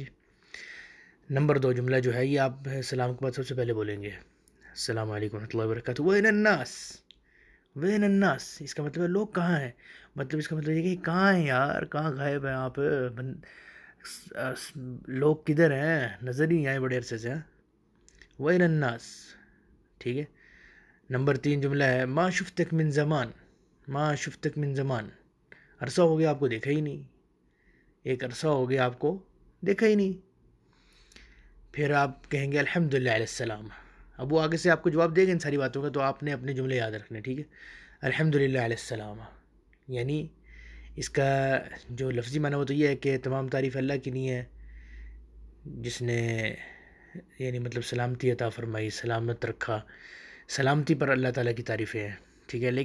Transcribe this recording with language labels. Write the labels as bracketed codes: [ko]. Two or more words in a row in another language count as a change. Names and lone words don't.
[ur] نمبر 2 جملہ جو ہے یہ آپ سلام کے بعد سب سے پہلے بولیں گے [ar] السلام علیکم ورحمۃ اللہ وبرکاتہ، وین الناس، وین الناس، [ur] اس کا مطلب ہے لوگ کہاں ہیں، مطلب اس کا مطلب یہ کہ کہاں ہیں یار، کہاں غائب ہیں آپ، لوگ کدھر ہیں، نظر ہی آئے بڑے عرصے سے، [ar] وین الناس، [ur] ٹھیک ہے۔ نمبر 3 جملہ ہے [ar] ما شفتک من زمان، ما شفتک من زمان، [ur] عرصہ ہو گیا آپ کو دیکھا ہی نہیں، ایک عرصہ ہو گیا آپ کو دیکھا ہی نہیں۔ پھر آپ کہیں گے [ar] الحمدللہ علی السلام، [ur] اب وہ آگے سے آپ کو جواب دے گا ان ساری باتوں کا، تو آپ نے اپنے جملے یاد رکھنے، ٹھیک ہے۔ [ar] الحمدللہ علی السلام، [ur] یعنی اس کا جو لفظی معنی وہ تو یہ ہے کہ تمام تعریف اللہ کی نہیں ہے جس نے یعنی مطلب سلامتی عطا فرمائی، سلامت رکھا، سلامتی پر اللہ تعالیٰ کی تعریفیں ہیں، ٹھیک ہے۔